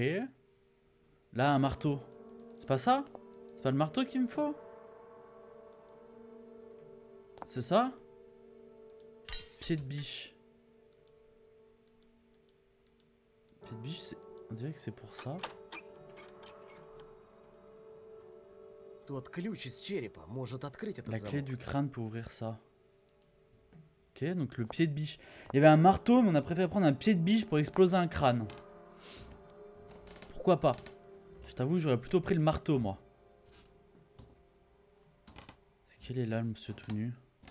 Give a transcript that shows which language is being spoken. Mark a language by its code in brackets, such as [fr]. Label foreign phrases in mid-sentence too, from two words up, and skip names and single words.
[fr] Là, un marteau. C'est pas ça? C'est pas le marteau qu'il me faut? C'est ça? Pied de biche. Pied de biche, on dirait que c'est pour ça. [ru] Тот ключ из черепа может открыть этот [fr] La clé [ru] замок. [fr] du crâne pour ouvrir ça. Ok, donc le pied de biche. Il y avait un marteau, mais on a préféré prendre un pied de biche pour exploser un crâne. Pourquoi pas? Je t'avoue, j'aurais plutôt pris le marteau, moi. Est-ce qu'il est là, le monsieur tout nu?